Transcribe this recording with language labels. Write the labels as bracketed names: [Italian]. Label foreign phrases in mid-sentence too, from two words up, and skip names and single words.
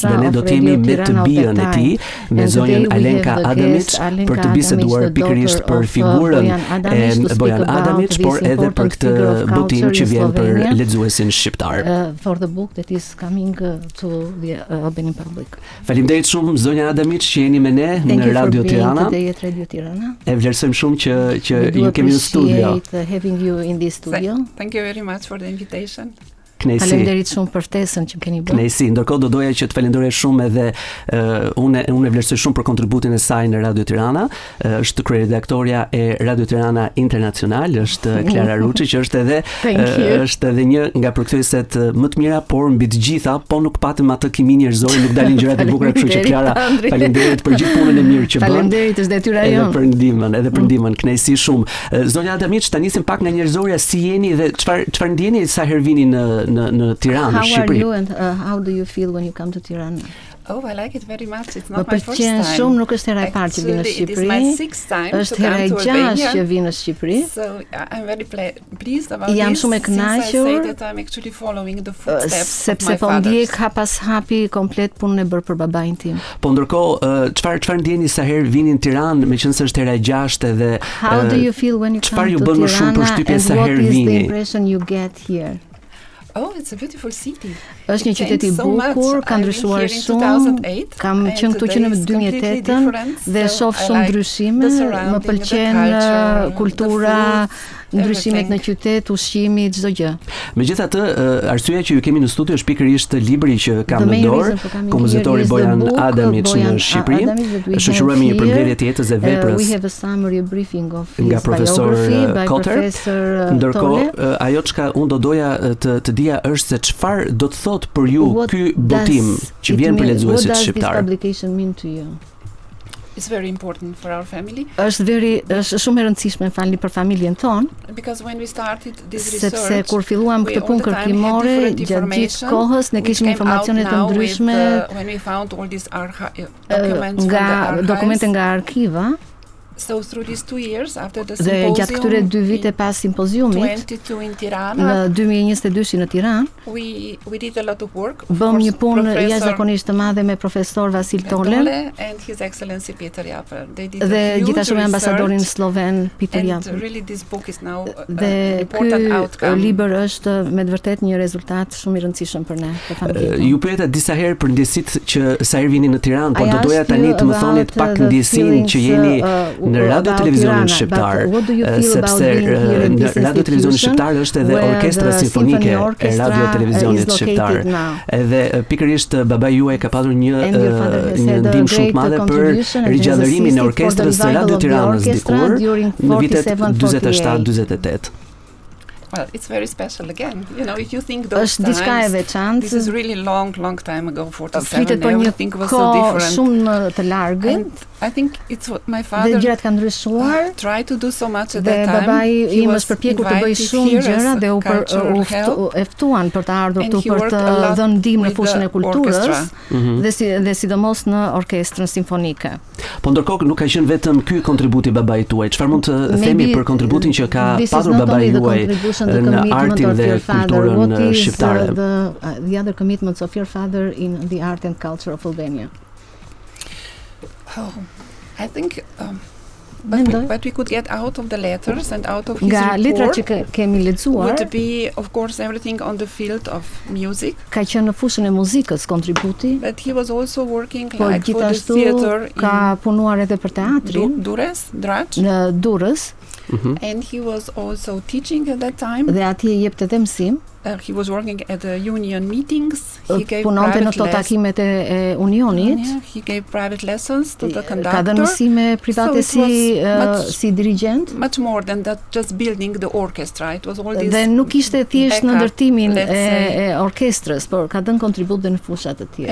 [Albanian] Dhe ne do të jemi me të bijën e tij, me zonjën Alenka Adamiç, për të biseduar pikërisht për figurën e Bojan Adamiç, por edhe për këtë botim që vjen për lexuesin shqiptar. Faleminderit shumë zonja Adamiç që jeni me ne në Radio Tirana. E vlerësojmë shumë që ju kemi në studio. [English] Thank you very much for the invitation. [Albanian] Faleminderit shumë për ftesën që keni bërë. Kënaqësi. Ndërkohë do doja që të falenderoj shumë edhe unë e vlerësoj shumë për kontributin e saj në Radio Tirana. Është kryeredaktorja e Radio Tirana Internacional, është Klara Ruçi, që është edhe një nga përkthyeset më të mira, por mbi të gjitha, po nuk patëm atë kimi njerëzore, nuk dalin gjërat e bukura, kështu që Klara, faleminderit për gjithë punën e mirë që bën. Faleminderit, është detyra jonë. Edhe për ndihmën, kënaqësi shumë. Zonja Adamiç, ta nisim pak nga njerëzorja, si jeni dhe çfarë ndjeni sa herë vini në Tiranë, Shqipëri. [English] How are you and how do you feel when you come to Tirana? Oh, I like it very much. It's not my first time. [Albanian] Shumë, nuk është hera e parë që vi në Shqipëri. Është hera e gjashtë që vi në Shqipëri. [English] So I'm very pleased about [Albanian] Jam [English] this. [Albanian] shumë e kënaqur. [English] I'm actually following the footsteps [Albanian] sepse po ndjek hapas hapi komplet punën e bërë për babain tim. Po ndërkohë, çfarë ndjeni sa herë vini në Tiranë, meqense është hera e gjashtë edhe [English] How do you feel when you come [Albanian] çfarë ju [English] to [Albanian] bën më shumë [English] Tirana [Albanian] përshtypje [English] and [Albanian] sa [English] what [Albanian] herë [English] is the [Albanian] vini? [English] impression you get here? Oh, it's a beautiful city. [Albanian] Është një qytet i bukur, ka ndryshuar shumë. Kam qenë këtu që në 2008 dhe shoh shumë ndryshime. Më pëlqen kultura, ndryshimet në qytet, ushqimi, çdo gjë. Megjithatë, arsyeja që ju kemi në studio është pikërisht libri që kam në dorë, kompozitori Bojan Adamiç në Shqipëri. Shoqërohemi një përmbledhje të jetës dhe veprës nga profesor Kotter. Ndërkohë, ajo çka unë do doja të dija është se çfarë do të thotë për ju ky botim që vjen për lexuesit shqiptar. [English] It's very important for our family. [Albanian] Është shumë e rëndësishme falni për familjen tonë. [English] Because when we started this research, [Albanian] sepse kur filluam këtë punë kërkimore, gjatë gjithë kohës ne kishim informacione të ndryshme nga dokumente nga arkiva. [English] So through these 2 years after the [Albanian] dhe gjatë këtyre 2 vite pas simpoziumit në 2022 në Tiranë, [English] we did a lot of work. [Albanian] Bëm një punë jashtëzakonisht të madhe me profesor Vasil Tole [English] and His Excellency Peter Japer. [Albanian] Dhe gjithashtu me ambasadorin sloven Peter Japer. [English] And really this book is now [Albanian] dhe ky libër është me të vërtet një rezultat shumë i rëndësishëm për ne, për familjen. Ju pyeta disa herë për ndjesitë që sa herë vini në Tiranë, por do doja tani të më thonit pak ndjesinë që jeni në radio televizionin shqiptar, sepse në radio televizionin shqiptar është edhe orkestra simfonike e radio televizionit shqiptar. Edhe pikërisht babai juaj ka pasur një ndihmë shumë të madhe për rigjallërimin e orkestrës së Radio Tiranës dikur në vitet 47-48. [English] Well, it's very special again. You know, if you think those times, this is really long time ago, 47, everything was so different. [Albanian] Shumë të largët. [English] And I think it's what my father tried to do so much at that time. [Albanian] Dhe babai im është përpjekur të bëjë shumë gjëra dhe u ftuan për të ardhur këtu për të dhënë ndihmë në fushën e kulturës dhe sidomos në orkestrën simfonike. Po ndërkohë nuk ka qenë vetëm ky kontributi i babait tuaj. Çfarë mund të themi për kontributin që ka patur babai juaj në artin dhe kulturën shqiptare? [English] The other commitments of your father in the art and culture of Albania. Oh, I think But we could get out of the letters and out of his report would be, of course, everything on the field of music. [Albanian] Ka qenë në fushën e muzikës kontributi. [English] But he was also working like for the theater. [Albanian] Ka punuar edhe për teatrin. Në Durrës. [English] And he was also teaching at that time. [Albanian] Dhe atje jepte edhe mësim. [English] He was working at the union meetings. He gave [Albanian] punonte në këto takimet e unionit. [English] He gave private lessons to the conductor. [Albanian] Ka dhënë mësime private si dirigjent. [English] Much more than that, just building the orchestra. It was all this. [Albanian] Dhe nuk ishte thjesht në ndërtimin e orkestrës, por ka dhënë kontribut dhe në fusha të tjera.